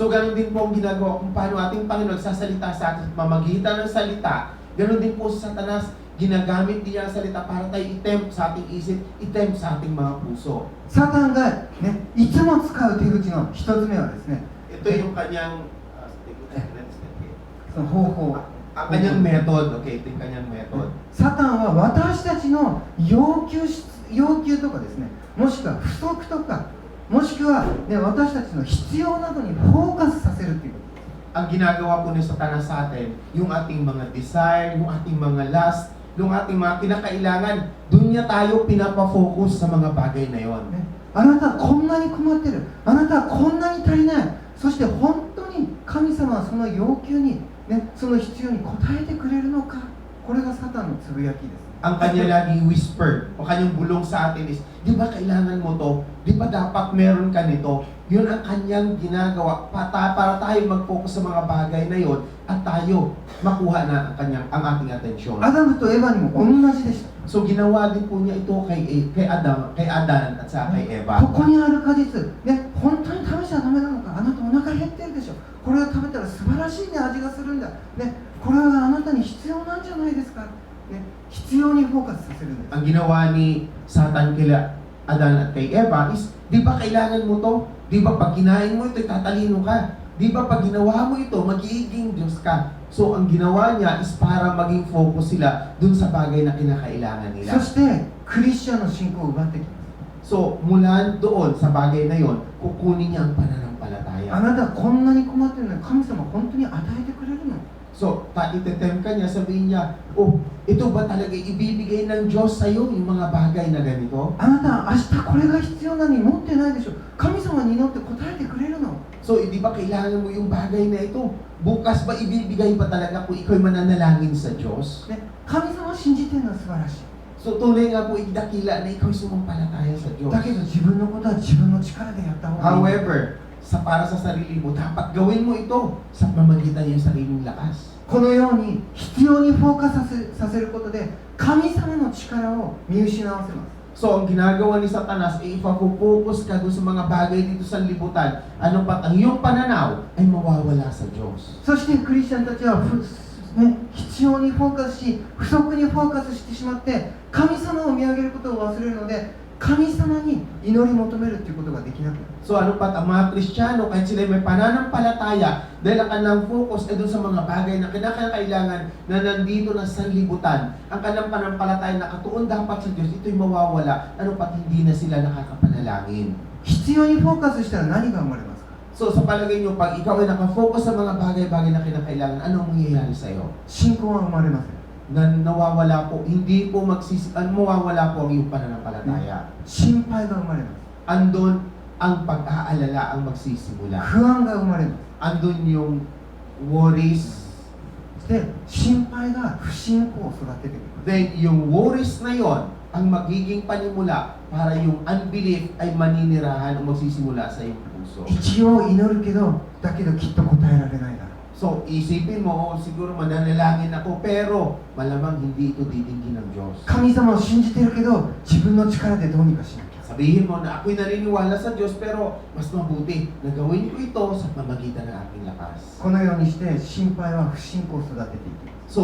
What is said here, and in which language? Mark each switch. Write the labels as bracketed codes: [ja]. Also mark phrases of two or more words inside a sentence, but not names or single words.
[tl] So ganoon din po ang ginagawa kung paano ating Panginoon sasalita sa atin mamagitan ng salita. Ganoon din po si Satanas, ginagamit niya ang salita para tayo i-tempt sa ating isip, i-tempt sa ating mga puso. [ja] サタンが、ね、いつも使う手口の一つ目はですね [tl] Ito yung kanyang [ja] その方法 [tl] ang kanyang method. Okay, ito yung kanyang method. [ja] サタンは私たちの要求とかですねもしくは不足とかもしくは、ね、私たちの必要などにフォーカスさせるということ。 [tl] Ang ginagawa po ni Satanas sa atin, yung ating mga desire, yung ating mga lust, yung ating mga kinakailangan, doon niya tayo pinapafocus sa mga bagay na yon. [ja] ね、あなたはこんなに困ってる、あなたはこんなに足りない、そして本当に神様はその要求に、ね、その必要に応えてくれるのか、これがサタンのつぶやきです。 [tl] Ang kanya lagi whisper o kanyang bulong sa atin is, di ba kailangan mo to? Di ba dapat meron ka nito? Yun ang kanyang ginagawa para tayo mag-focus sa mga bagay na yon at tayo makuha na ang ating atensyon. [ja] アダムとエヴァにも同じでした。 [tl] So ginawa din po niya ito kay Adan at sa kay Eva. [ja] ここにある果実、ね、本当に食べちゃダメなのか、あなたお腹減ってるでしょ、これを食べたら素晴らしい、ね、味がするんだ、ね、これはあなたに必要なんじゃないですか、ね、必要にフォーカスさせるんです。 [tl] Ang ginawa ni Satan kila Adan at kay Eva is, di ba kailangan mo to? Di ba pag kinain mo ito, tatalino ka? Di ba pag ginawa mo ito, magiging Diyos ka? So ang ginawa niya is para maging focus sila dun sa bagay na kinakailangan nila. [ja] そしてクリスチャンの信仰を奪ってきます。 [tl] So mula doon sa bagay na yon, kukunin niya ang あ pananampalataya. [ja] なたはこんなに困ってるのに神様本当に与えてくれるの [tl] So, itetem ka niya, sabihin niya, oh, ito ba talaga ibibigay ng Diyos sa'yo yung mga bagay na ganito? [ja] あなた明日これが必要なのに持ってないでしょ。神様に祈って答えてくれるの。 [tl] So, di ba kailangan mo yung bagay na ito? Bukas ba ibibigay pa talaga kung ikaw'y mananalangin sa Diyos? [ja] ね、神様を信じてるのは素晴らしい。 [tl] So, tunay nga po idakila na ikaw'y sumampalataya sa Diyos. [ja] だけど自分のことは自分の力でやった方がいい。 [tl] However, para sa sarili mo, dapat gawin mo ito sa pamamagitan ng sariling lakas. [ja] このように必要にフォーカスさせることで神様の力を見失わせます。 [tl] So, ang ginagawa ni Satanas ay ipapokus ka doon sa mga bagay dito sa libutan. Ano pat ang iyong pananaw ay mawawala sa Diyos. [ja] そしてクリスチャンたちは必要にフォーカスし不足にフォーカスしてしまって神様を見上げることを忘れるので神様に祈り求めるということができなくなる。 [tl] So, ano pat ang mga Kristiyano, kahit sila may pananampalataya, dahil ang kanilang focus ay doon sa mga bagay na kinakailangan na nandito na sa libutan, ang kanilang pananampalataya na katuon dapat sa Diyos, ito'y mawawala. Ano pat hindi na sila nakakapanalangin. [ja] 必要にフォーカスしたら何が生まれますか？ [tl] So, sa palagay nyo, pag ikaw ay nakafocus sa mga bagay-bagay na kinakailangan, anong mangyayari sa'yo? [ja] 信仰は生まれません。 [tl] Na nawawala po, hindi po mawawala po ang iyong pananampalataya. [ja] 心配が生まれます。 [tl] Andun ang pag-aalala ang magsisimula. [ja] 不安が生まれます。 [tl] Andun yung worries. [ja] で、心配が不信仰を育ててくる。 [tl] Then, yung worries na yon ang magiging panimula para yung unbelief ay maninirahan o magsisimula sa iyong puso. [ja] 一応祈るけど、だけどきっと答えられないだろう。 [tl] So, isipin mo, oh, siguro mananalangin ako, pero malamang hindi ito didinggin ng Diyos. [ja] 神様を信じてるけど、自分の力でどうにかしなきゃ。 [tl] Sabihin mo na ako'y naniniwala sa Diyos, pero mas mabuti na gawin ko ito sa pamamagitan ng aking lakas. [ja] このようにして心配は不信仰を育てていきます。